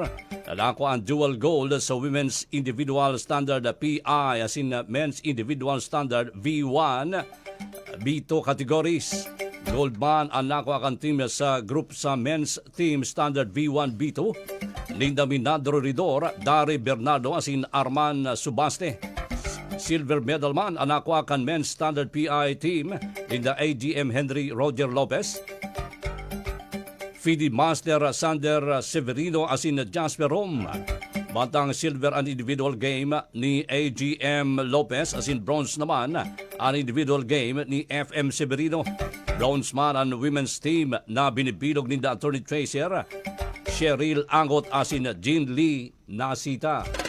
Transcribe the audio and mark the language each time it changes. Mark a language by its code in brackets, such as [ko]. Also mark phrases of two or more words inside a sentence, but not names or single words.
[bik] Nako ang dual gold sa Women's Individual Standard PI asin Men's Individual Standard V1, B2 categories. Gold man ang nako ang team sa group sa Men's Team Standard V1, B2. Linda Minandro Ridor, Dari Bernardo asin Arman Subaste. Silver medal man ang nako ang Men's Standard PI team. Linda AGM Henry Roger Lopez. FIDE Master Sander Severino asin Jasper Rom. Bantang silver ang individual game ni AGM Lopez asin bronze naman ang individual game ni FM Severino. Bronze man ang women's team na binibilog ni Attorney Tracer, Cheryl Angot asin Jean Lee Nasita.